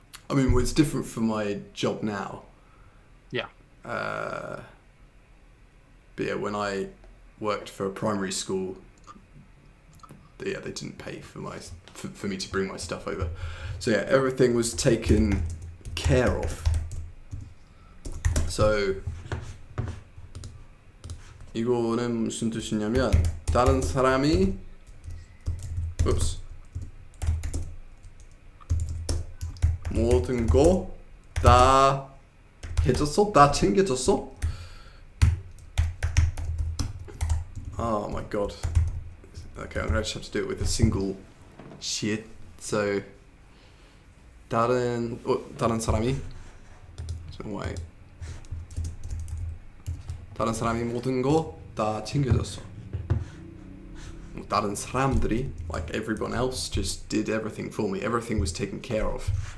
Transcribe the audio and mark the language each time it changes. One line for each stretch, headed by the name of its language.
English: I mean, it's different for my job now. Yeah. But yeah, when I worked for a primary school, they didn't pay for me to bring my stuff over. So yeah, everything was taken care of.
Korean: So 이거는 무슨 뜻이냐면 다른 사람이 모든 거 다 해줬어? 다 챙겨줬어?
English: Oh my god. Okay, I'm gonna just have to do it with a single shit. So
Korean: 다른 사람이
English: wait.
Korean: 다른 사람이 모든 거 다 챙겨줬어. 다른 사람들이,
English: like everyone else, just did everything for me. Everything was taken care of.